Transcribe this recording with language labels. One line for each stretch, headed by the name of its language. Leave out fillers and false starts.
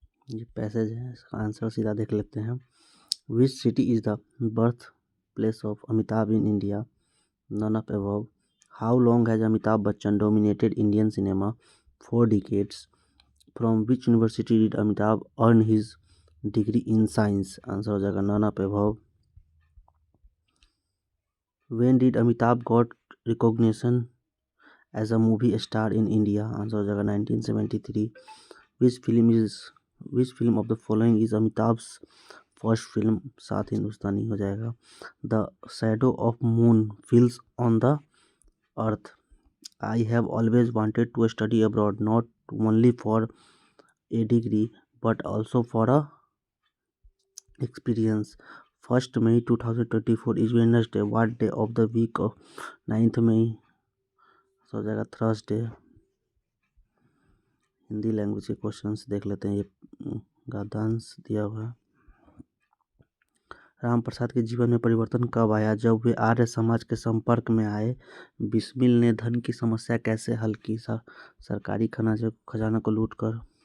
Hindi: ये पैसेज है, इसका आंसर सीधा देख लेते हैं।
English: Which city is the birth place of Amitabh in India? None of above. How long has Amitabh Bachchan dominated Indian cinema? 4 decades. From which university did Amitabh earn his degree in science?
Hindi: Answer हो जाएगा
English: None of above. When did Amitabh got recognition as a movie star in India?
Hindi: Answer हो जाएगा 1973।
English: Which film of the following is Amitabh's first film?
Hindi: साथ हिंदुस्तानी हो जाएगा।
English: The shadow of moon falls on the earth. I have always wanted to study abroad, not only for a degree but also for a experience. 1st May 2024 is Wednesday. What day of the week of 9th May?
Hindi: हो जाएगा Thursday. Hindi language के questions देख लेते हैं। ये गद्यांश दिया हुआ है। राम प्रसाद के जीवन में परिवर्तन कब आया? जब वे आर्य समाज के संपर्क में आए। बिस्मिल ने धन की समस्या कैसे हल की? सरकारी खजाना को लूटकर।